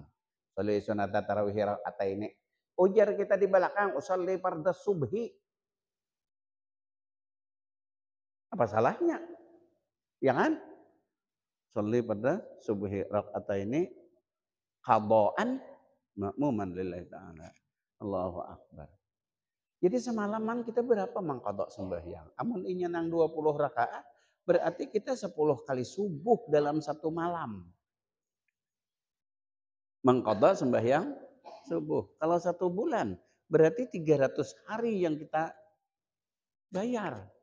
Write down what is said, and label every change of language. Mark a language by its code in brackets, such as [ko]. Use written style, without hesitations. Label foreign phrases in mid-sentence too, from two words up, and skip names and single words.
[bjn] Usolli sunat tarawih ini. Ujar kita di belakang, [ar] أصلي فرض الصبح. [bjn] Apa salahnya? Ya kan? [ar] أصلي فرض الصبح ini قضاء مأموما لله تعالى. الله أكبر. [bjn] Jadi semalaman kita berapa mangkodok sembahyang? Amun inya nang 20 rakaat, berarti kita 10 kali subuh dalam satu malam. Mangkodok sembahyang subuh. Kalau 1 bulan, berarti 300 hari yang kita bayar.